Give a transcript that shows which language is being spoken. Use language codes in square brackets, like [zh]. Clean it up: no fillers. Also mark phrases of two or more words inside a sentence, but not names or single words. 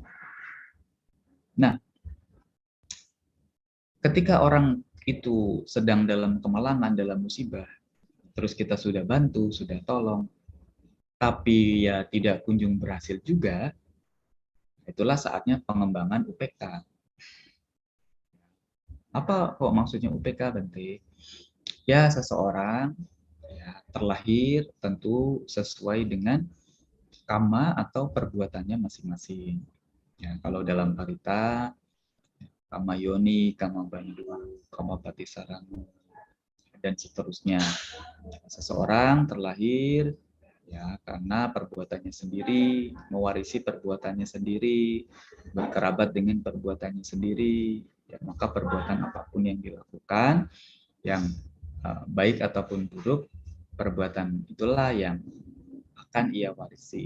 [id] Nah, ketika orang itu sedang dalam kemalangan, dalam musibah, terus kita sudah bantu, sudah tolong, tapi ya tidak kunjung berhasil juga, itulah saatnya pengembangan UPK. Apa kok maksudnya UPK, Bante? Ya, seseorang ya, terlahir tentu sesuai dengan kama atau perbuatannya masing-masing. Ya, kalau dalam parita, [pi] kama yoni, kama bandu, kama patisaranu, [id] dan seterusnya. Seseorang terlahir ya karena perbuatannya sendiri, mewarisi perbuatannya sendiri, berkerabat dengan perbuatannya sendiri, ya, maka perbuatan apapun yang dilakukan, yang baik ataupun buruk, perbuatan itulah yang akan ia warisi.